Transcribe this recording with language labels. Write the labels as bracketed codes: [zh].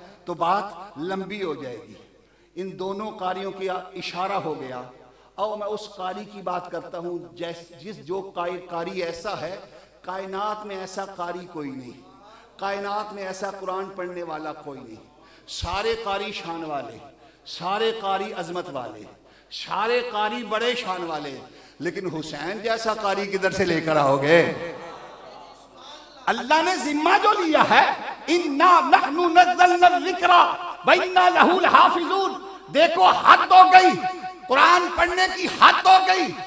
[ur] تو بات لمبی ہو جائے گی۔ ان دونوں قاریوں کی اشارہ ہو گیا، اور میں اس قاری کی بات کرتا ہوں جو قاری ایسا ہے، کائنات میں ایسا قاری کوئی نہیں، کائنات میں ایسا قرآن پڑھنے والا کوئی نہیں۔ سارے قاری شان والے، سارے قاری عظمت والے، سارے قاری بڑے شان والے، لیکن حسین جیسا قاری کدھر سے لے کر آؤ گے؟ اللہ نے ذمہ جو لیا ہے [ar] انا نحن نزلنا الذکر وانا لہ لحافظون. [ur] دیکھو حد ہو گئی، قرآن پڑھنے کی حد ہو گئی.